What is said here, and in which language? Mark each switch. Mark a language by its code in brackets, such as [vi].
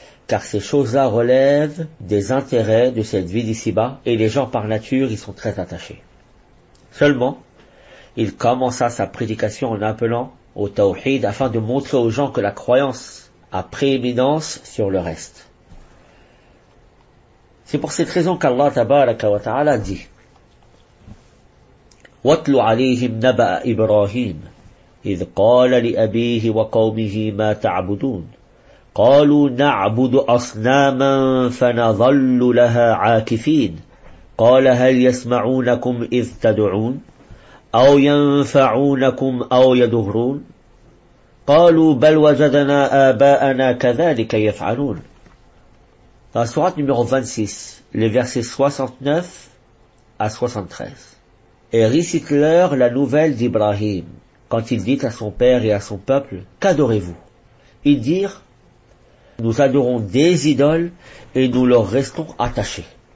[fr] car ces choses-là relèvent des intérêts de cette vie d'ici-bas, et les gens par nature y sont très attachés. Seulement, il commença sa prédication en appelant au tawhid afin de montrer aux gens que la croyance a prééminence sur le reste. C'est pour cette raison qu'Allah tabaraka wa ta'ala dit [ar] وَاتْلُ عَلَيْهِمْ نَبَأَ إِبْرَاهِيمَ إِذْ قَالَ لِأَبِيهِ وَقَوْمِهِ مَا تَعْبُدُونَ قالوا نعبد أصناما فنظل لها عاكفين قال هل يسمعونكم إذ تدعون أو ينفعونكم أو يضرون قالوا بل وجدنا آباءنا كذلك يفعلون. [fr] Dans la sourate numéro 26, les versets 69 à 73. Et récite-leur la nouvelle d'Ibrahim, quand il dit à son père et à son peuple, qu'adorez-vous? Ils dirent, nous adorons des idoles et nous leur restons attachés.